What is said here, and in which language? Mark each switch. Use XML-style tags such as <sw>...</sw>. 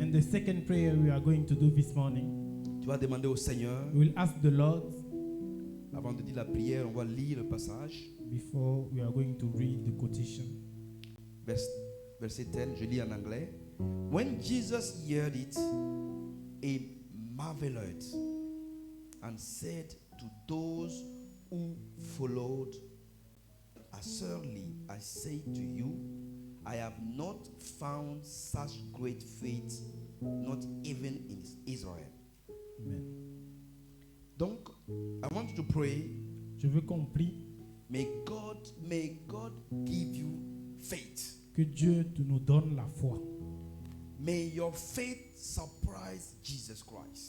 <en>And the second prayer we are going to do this morning,</en> <fr>tu vas demander au Seigneur,</fr> <en>we will ask the Lord,</en> <fr>avant de dire la prière, on va lire le passage.</fr> <en>before we are going to read the quotation.</en> <fr>Verset 10, je lis en anglais.</fr> <en>When Jesus heard it, he marveled and said to those who followed, assuredly I say to you, I have not found such great faith, not even in Israel. Amen. Donc, I want you to pray.</en> <fr>Je veux qu'on prie</fr> <en>May God give you faith.</en> <fr>que Dieu nous donne la foi.</fr> <en>May your faith surprise Jesus Christ.</en>